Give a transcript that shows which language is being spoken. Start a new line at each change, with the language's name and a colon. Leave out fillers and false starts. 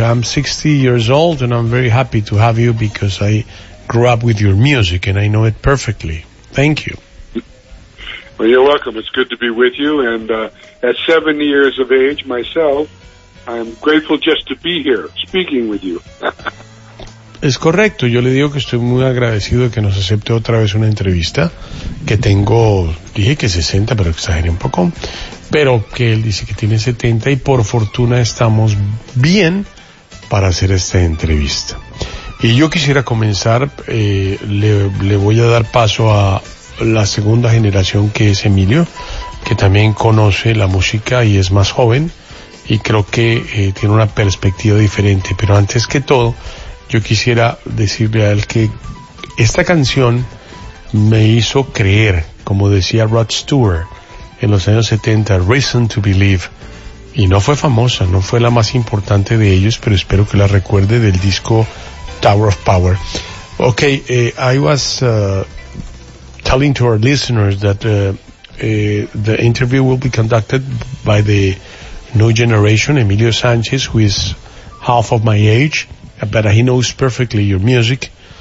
English: I'm 60 years old and I'm very happy to have you because I grew up with your music and I know it perfectly. Thank you. Well, you're welcome. It's good to be with you. And at 70 years of age myself, I'm grateful just to be here speaking with you.
Spanish: Es correcto. Yo le digo que estoy muy agradecido que nos acepte otra vez una entrevista. Que tengo, dije que 60, pero exageré un poco. Pero que él dice que tiene 70 y por fortuna estamos bien para hacer esta entrevista. Y yo quisiera comenzar, le voy a dar paso a la segunda generación, que es Emilio, que también conoce la música y es más joven y creo que tiene una perspectiva diferente. Pero antes que todo, yo quisiera decirle a él que esta canción me hizo creer, como decía Rod Stewart en los años 70, Reason to Believe, y no fue famosa, no fue la más importante de ellos, pero espero que la recuerde, del disco Tower of Power.
English: Okay, I was telling to our listeners that the interview will be conducted by the new generation, Emilio Sanchez, who is half of my age, but he knows perfectly your music.